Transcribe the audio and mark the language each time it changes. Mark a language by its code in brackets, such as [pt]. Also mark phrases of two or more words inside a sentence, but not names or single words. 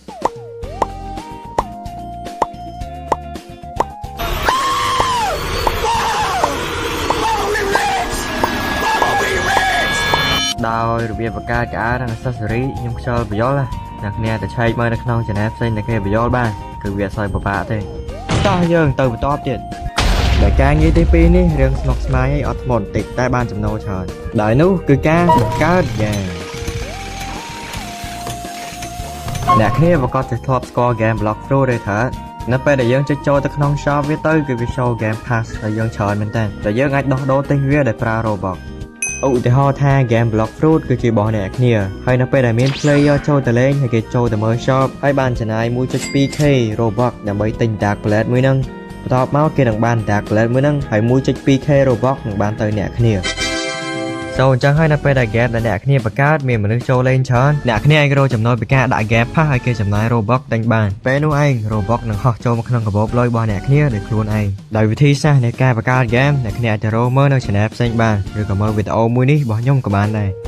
[km] ដោយរបៀបបង្កើតកៅអៅនិង accessory ខ្ញុំខ្យល់បញ្យល់ណាអ្នកតែឆែកមើលនៅក្នុង channel ផ្សេងតែគេបញ្យល់បានគឺវាអត់សូវពិបាកទេតោះយើងទៅបន្តទៀតដែលការងារទី2នេះរឿងស្មុគស្មាញអីអត់ធ្មត់បន្តិចតែបានចំណូលច្រើនដោយនោះគឺការបង្កើតហ្គេម អ្នកគ្នាប្រកាសជាធ្លាប់ស្គាល់ game Block Fruit ទេថានៅពេលដែលយើងចុចចូលទៅក្នុង shop វាទៅគឺវា [en] show game pass [km] ហើយយើងច្រើនមែនតើតែយើងអាចដោះដូរទិញវាដោយប្រើ Robux ឧ ទាហរណ៍ថា game Block Fruit គឺជារបស់អ្នកគ្នាហើយនៅពេលដែលមាន player ចូលទៅលេងហើយគេចូលទៅមើល shop ហើយបានចំណាយ 1.2k Robux ដើម្បី ទិញ Dark Blade មួយហ្នឹងបន្ទាប់មកគេនឹងបាន Dark Blade មួយហ្នឹងហើយ 1.2k Robux នឹងបានទៅអ្នកគ្នាអញ្ចឹងហើយនៅពេលដែល game ដែលអ្នកគ្នាបង្កើតមានមនុស្សចូលលេងច្រើនអ្នកគ្នាអាចរកចំណូលពីការដាក់ [en] game pass [km] ឲ្យគេចំណាយ Robux ទិញបានពេលនោះឯង Robux នឹងហោះចូលមកក្នុងកាបូបលុយរបស់អ្នកគ្នាដោយខ្លួនឯងដោយវិធីសាស្ត្រនៃការបង្កើត game អ្នកគ្នាអាចទៅរកមើលនៅ channel ផ្សេងបានឬក៏មើលវីដេអូមួយនេះរបស់ខ្ញុំក៏បានដែរ